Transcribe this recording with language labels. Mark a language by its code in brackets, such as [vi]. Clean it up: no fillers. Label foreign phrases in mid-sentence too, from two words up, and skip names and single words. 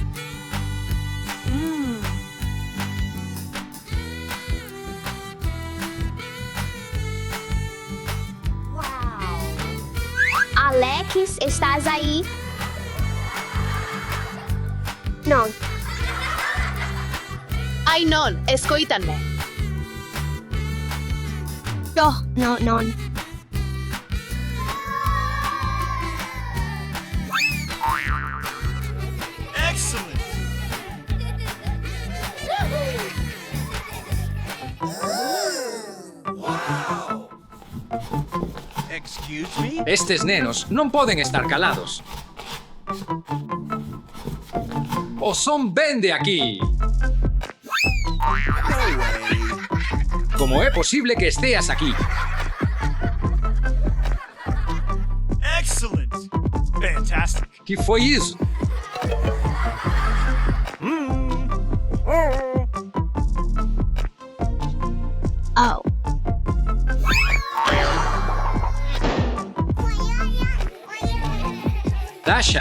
[gl] Alex, estás aí? [pt] Não. [gl] Ai non, escoítanme. [pt] Não, não. [en] Excellent! Excuse me? [gl] Estes nenos non poden estar calados. O son ven de aquí. [en] No way. [gl] Como é posible que esteas aquí? [en] Excellent! Fantastic! [gl] Que foi iso? Oh. Dasha,